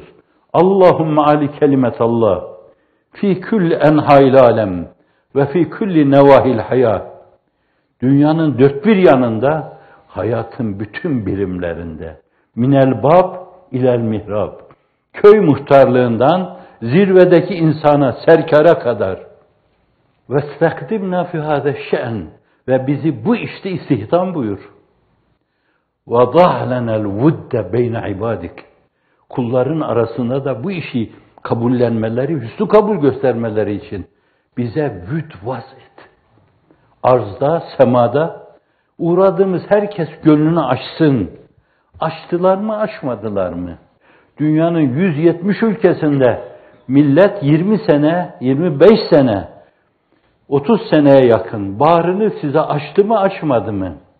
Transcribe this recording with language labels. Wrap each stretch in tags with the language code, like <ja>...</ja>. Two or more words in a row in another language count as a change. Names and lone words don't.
<ar>اللهم أعل كلمة الله في كل أنحاء العالم وفي كل نواحي الحياة.</ar> <tr>Dünyanın dört bir yanında, hayatın bütün birimlerinde.</tr> <ar>من الباب إلى المحراب.</ar> <tr>Köy muhtarlığından zirvedeki insana, serkara kadar.</tr> <ar>وَاسْتَقْدِمْنَا فِي هَذَا الشَّأْنِ</ar> <tr>Ve bizi bu işte istihdam buyur.</tr> <ar>وَضَعْ لَنَا الْوُدَّ بَيْنَ عِبَادِكَ</ar> <tr>Kulların arasında da bu işi kabullenmeleri, hüsnü kabul göstermeleri için bize vüd vaz et. Arzda, semada uğradığımız herkes gönlünü açsın. Açtılar mı, açmadılar mı? Dünyanın 170 ülkesinde millet 20 sene, 25 sene, 30 seneye yakın bağrını size açtı mı, açmadı mı?</tr>